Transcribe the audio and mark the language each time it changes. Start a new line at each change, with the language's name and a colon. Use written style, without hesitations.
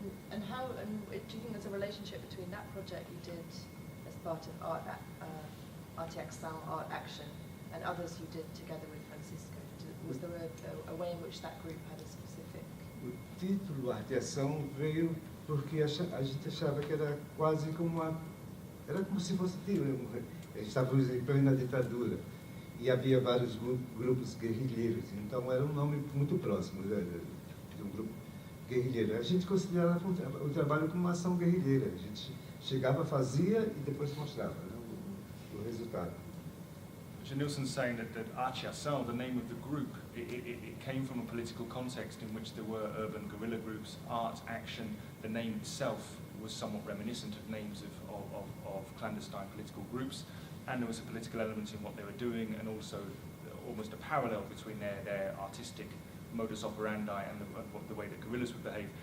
English: And how, do you think there's a relationship between that project you did as part of Ação, Art Action, and others you did together with Francisco? Was there a way in which that group had a specific...
Portuguese: O título Arte e Ação veio porque a gente achava que era quase como era como se fosse estávamos em plena ditadura e havia vários grupos guerrilheiros, então era um nome muito próximo de um grupo guerrilheiro. A gente considerava o trabalho como uma ação guerrilheira. A gente chegava, fazia e depois mostrava, né, o resultado.
English: Genilson's saying that Arte e Ação, the name of the group, it came from a political context in which there were urban guerrilla groups. Art, Action, the name itself was somewhat reminiscent of names of clandestine political groups, and there was a political element in what they were doing, and also almost a parallel between their artistic modus operandi and the way that guerrillas would behave.